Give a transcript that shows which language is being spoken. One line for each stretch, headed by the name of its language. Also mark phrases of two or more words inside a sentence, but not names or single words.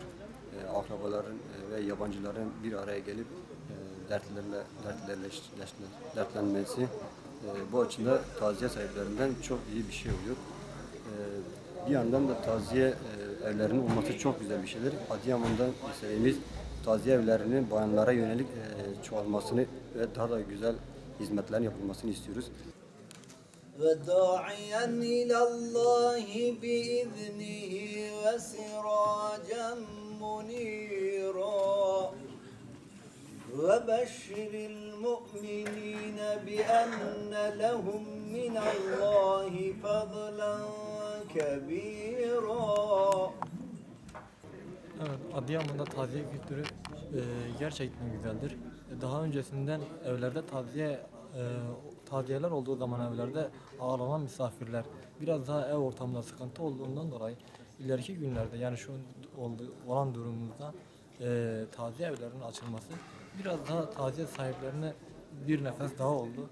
Turkish: Akrabaların ve yabancıların bir araya gelip dertlenmesi bu açıdan taziye sahiplerinden çok iyi bir şey oluyor. Bir yandan da taziye evlerinin olması çok güzel bir şeydir. Adıyaman'dan istediğimiz taziye evlerinin bayanlara yönelik çoğalmasını ve daha da güzel hizmetlerin yapılmasını istiyoruz.
Arabic: وداعيا إلى الله بإذنه وسراجا منيرا وبشر المؤمنين بأن لهم من الله فضلا كبيرا.
Turkish: Evet, Adıyaman'da taziye kültürü gerçekten güzeldir. Daha öncesinden evlerde taziyeler olduğu zaman evlerde ağırlanan misafirler biraz daha ev ortamında sıkıntı olduğundan dolayı ileriki günlerde yani şu olan durumumuzda taziye evlerinin açılması biraz daha taziye sahiplerine bir nefes daha oldu.